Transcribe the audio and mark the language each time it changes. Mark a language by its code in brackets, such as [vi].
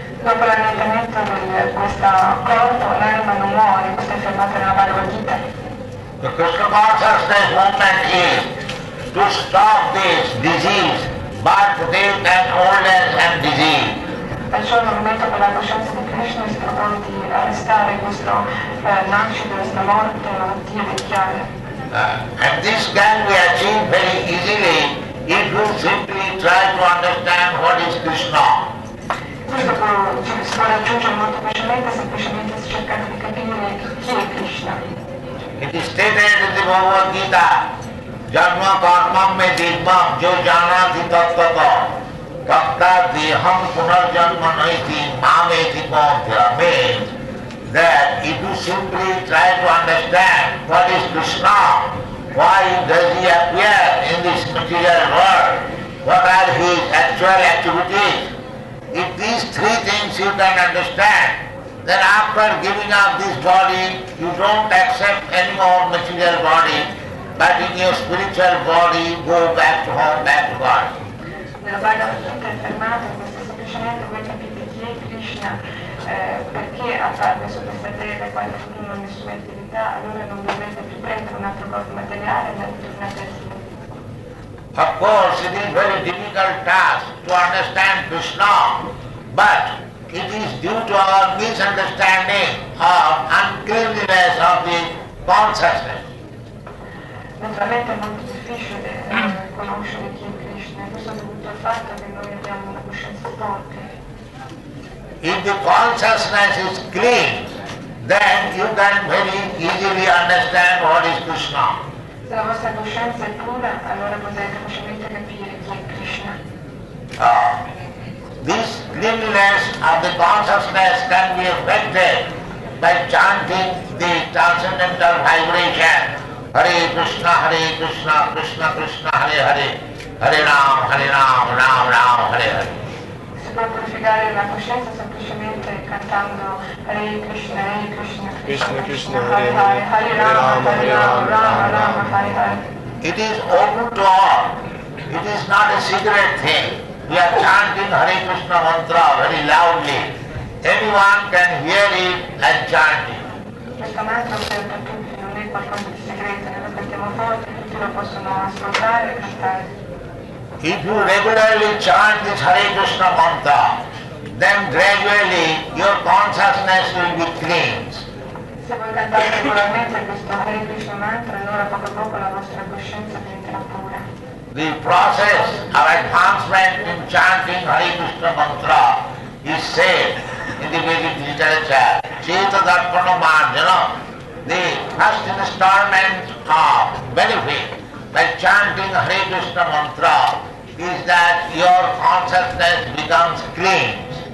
[it] Dopo l'annientamento di questo corpo, l'anima non muore, questo è affermato nella Bhagavad Gita. [en] The Krishna consciousness movement is to stop this disease, birth, death and old age and disease. [it] Perciò il movimento per la coscienza di Krishna si propone di arrestare questo nascita, questa morte, malattia, vecchiaia. [en] And this can be achieved very easily if you simply try to understand what is Krishna. [it] Questo si può raggiungere molto facilmente, semplicemente cercando di capire chi è Krishna. [en] It is stated in the Bhagavad Gita, [sa] Janma karmam me dibbam jo janati tattata tatta deham punarjanma naiti mameti paunthya, [en] means that if you simply try to understand what is Krishna, why does he appear in this material world, what are his actual activities, if these three things you can understand, then after giving up this body, you don't accept any more material body, but in your spiritual body, go back to home, back to God. [it] Nella Bhagavad Gita è affermato questo, semplicemente voi capite chi è Krishna, perché apparve su questa terra e quali furono le sue attività, allora non dovrete più prendere un altro corpo materiale e tornate al Signore. [en] Of course, it is very difficult task to understand Krishna, but it is due to our misunderstanding of uncleanliness of the consciousness. [it] Naturalmente è molto difficile conoscere chi è Krishna, questo è dovuto al fatto che noi abbiamo una coscienza forte. [en] If the consciousness is clean, then you can very easily understand what is Krishna. [it] Se la vostra coscienza è pura, allora potete facilmente capire chi è Krishna. [en] This cleanliness of the consciousness can be affected by chanting the transcendental vibration Hare Krishna, Krishna Krishna, Hare Hare, Hare Ram, Ram Ram, Hare Hare. [it] Si può purificare la coscienza semplicemente cantando Hare Krishna, Krishna Krishna, Hare Hare, Hare Rama, Rama, Hare Hare. [en] It is open to all. It is not a secret thing. We are chanting Hare Krishna mantra very loudly. Anyone can hear it and chant it. [it] Questo mantra è aperto a tutti, non è qualcosa di segreto, noi lo cantiamo forte, tutti lo possono ascoltare e cantare. [en] If you regularly chant this Hare Krishna mantra, then gradually your consciousness will be cleansed. [it] Se voi cantate regolarmente questo Hare Krishna mantra, allora poco a poco la vostra coscienza diventerà pura. [en] The process of advancement in chanting Hare Krishna mantra is said in the Vedic literature. [sa] Cheta Darpana Marjana, [en] the first installment of benefit by chanting Hare Krishna mantra is that your consciousness becomes clean.